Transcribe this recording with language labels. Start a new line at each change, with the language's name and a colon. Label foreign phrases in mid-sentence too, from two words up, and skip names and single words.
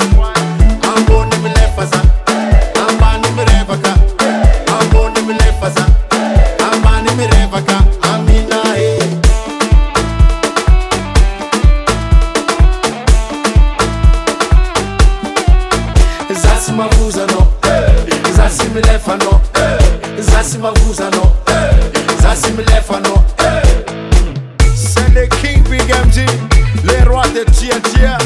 Malagasy: Ambo ni milefaza, amba ni mirevaka, Ambo ni milefaza, amba ni mirevaka. Aminah Zasi mavuza no, Zasi milefa no, Zasi mavuza no, Zasi milefa no.
French: C'est le King Big MG, les rois de TNT.